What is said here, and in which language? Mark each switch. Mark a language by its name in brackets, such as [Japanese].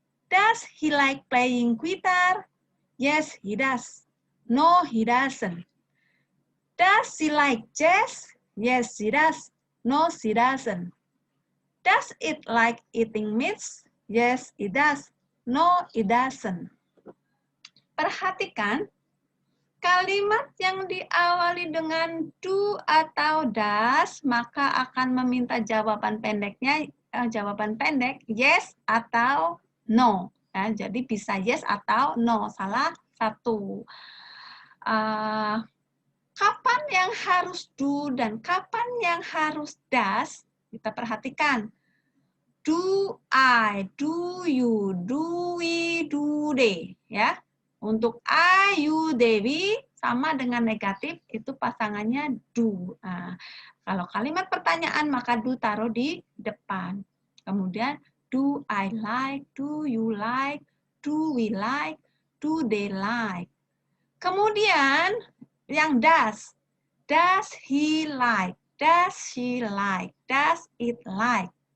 [English] Does he like playing guitar? Yes, he does. No, he doesn't. Does she like jazz? Yes, she does. No, she doesn't. Does it like eating meats? Yes, it does. No, it doesn't. [Indonesian] Perhatikan, kalimat yang diawali dengan do atau does, maka akan meminta jawaban pendeknya, jawaban pendek yes atau no. Ya, jadi bisa yes atau no, salah satu. Kapan yang harus do dan kapan yang harus does, kita perhatikan. [English] Do I, do you, do we, do they. Ya. [Indonesian] Untuk I, you, Dewi, sama dengan negatif, itu pasangannya do. Nah, kalau kalimat pertanyaan, maka do taruh di depan. [English] Kemudian, do I like, do you like, do we like, do they like. Kemudian, yang does he like, does she like, does it like.